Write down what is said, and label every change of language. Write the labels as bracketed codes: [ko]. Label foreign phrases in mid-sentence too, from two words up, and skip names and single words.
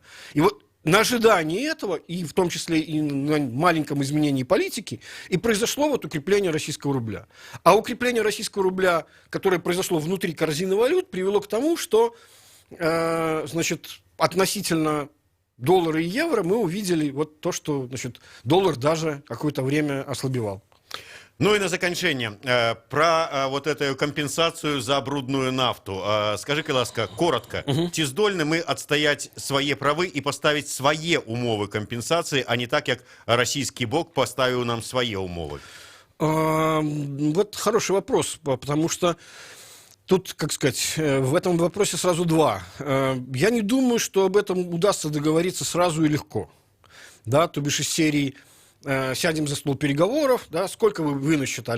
[ru] И вот на ожидании этого, и в том числе и на маленьком изменении политики, и произошло вот укрепление российского рубля. А укрепление российского рубля, которое произошло внутри корзины валют, привело к тому, что, значит, относительно доллара и евро мы увидели вот то, что, значит, доллар даже какое-то время ослабевал. Ну и [be] на заканчэнне [ru] про вот эту [be] кампенсацыю за брудную нафту. Скажи-ка, ласка, коротко, ці здольны мы адстаяць свае правы і паставіць свае умовы кампенсацыі, а не так, як расійскі бок паставіў нам свае умовы? [ru] Вот хороший вопрос, потому что тут, как сказать, в этом вопросе сразу два. Я не думаю, что об этом удастся договориться сразу и легко. Да, то бишь из серии сядем за стол переговоров, да, сколько вы насчитали?